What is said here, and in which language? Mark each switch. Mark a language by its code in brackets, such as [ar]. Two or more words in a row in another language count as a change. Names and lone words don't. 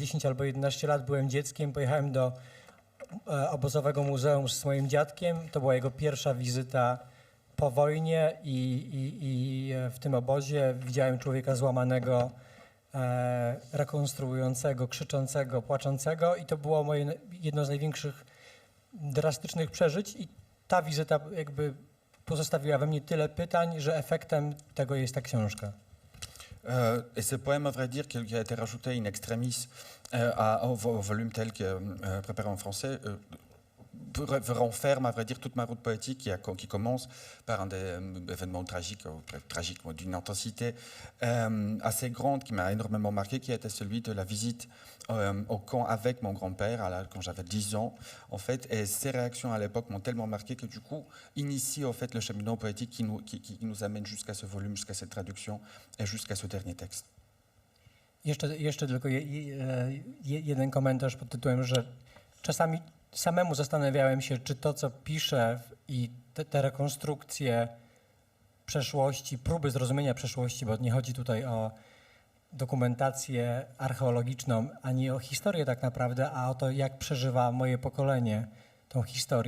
[pl] 10 albo 11 lat, byłem dzieckiem, pojechałem do obozowego muzeum z moim dziadkiem, to była jego pierwsza wizyta po wojnie i w tym obozie widziałem człowieka złamanego, rekonstruującego, krzyczącego, płaczącego i to było moje jedno z największych drastycznych przeżyć i ta wizyta jakby pozostawiła we mnie tyle pytań, że efektem tego jest ta książka. [fr] Et ce poème, à vrai dire, qui a été rajouté [la] in extremis [fr] au volume tel que préparé en français, renferme, à vrai dire, toute ma route poétique qui commence par un des événements tragiques, d'une intensité assez grande, qui m'a énormément marqué, qui était celui de la visite au camp avec mon grand-père, quand j'avais 10 ans, en fait, et ces réactions à l'époque m'ont tellement marqué que du coup, initie en fait le cheminement poétique qui nous amène jusqu'à ce volume, jusqu'à cette traduction et jusqu'à ce dernier texte. [pl] Jeszcze tylko jeden komentarz pod tytułem, że czasami samemu zastanawiałem się, czy to, co piszę i te rekonstrukcje przeszłości, próby zrozumienia przeszłości, bo nie chodzi tutaj o dokumentację archeologiczną, ani o historię tak naprawdę, a o to, jak przeżywa moje pokolenie tą historię.